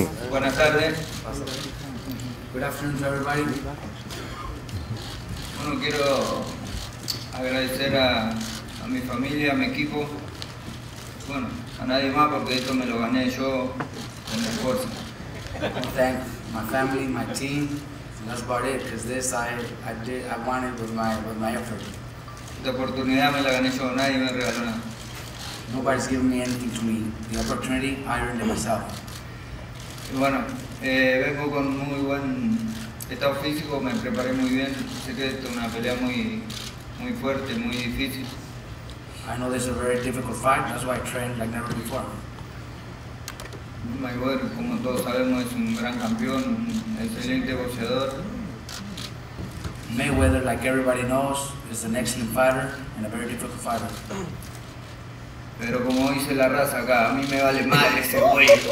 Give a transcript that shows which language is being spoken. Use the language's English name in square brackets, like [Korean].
[Spanish] Buenas tardes. [English] Good afternoon to everybody. [Spanish] Bueno, quiero agradecer a mi familia, a mi equipo, bueno, a nadie más porque esto me lo gané yo con mi esfuerzo. [English] I want to thank my family, my team, and that's about it, because this I wanted with my effort. [Spanish] Esta oportunidad me la gané yo, nadie me regaló nada. [English] Nobody's given me anything to me. The opportunity, I earned it myself. [Spanish] Y bueno, vengo con muy buen estado físico, me preparé muy bien, sé que esto es una pelea muy fuerte, muy difícil. [English] I know this is a very difficult fight, that's why I trained like never before. [Spanish] Mayweather, como todos sabemos, es un gran campeón, un excelente boxeador. [English] Mayweather, like everybody knows, is an excellent fighter and a very difficult fighter. [Spanish] Pero como dice la raza acá, a mí me vale madre ese güey.